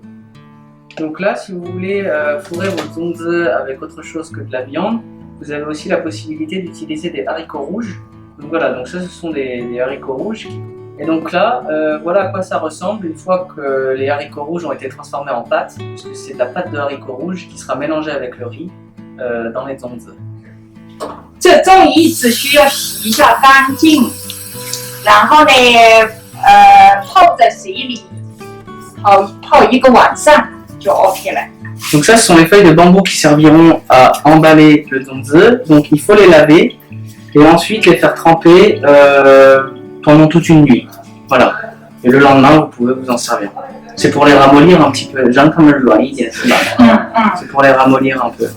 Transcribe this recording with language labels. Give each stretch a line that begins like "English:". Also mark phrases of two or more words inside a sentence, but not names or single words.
French: Donc là, si vous voulez fourrer vos zongzi avec autre chose que de la viande, vous avez aussi la possibilité d'utiliser des haricots rouges. Donc voilà, donc ça ce sont des haricots rouges. Et donc là, voilà à quoi ça ressemble une fois que les haricots rouges ont été transformés en pâte, puisque c'est de la pâte de haricots rouges qui sera mélangée avec le riz dans les zongzi.
Chinese: 这粽叶子需要洗一下干净，然后呢，泡在水里，泡一个晚上就 OK 了。
French: Donc ça, ce sont les feuilles de bambou qui serviront à emballer le zongzi. Donc il faut les laver et ensuite les faire tremper pendant toute une nuit. Voilà. Et le lendemain, vous pouvez vous en servir. C'est pour les ramollir un petit peu. C'est pour les ramollir un peu.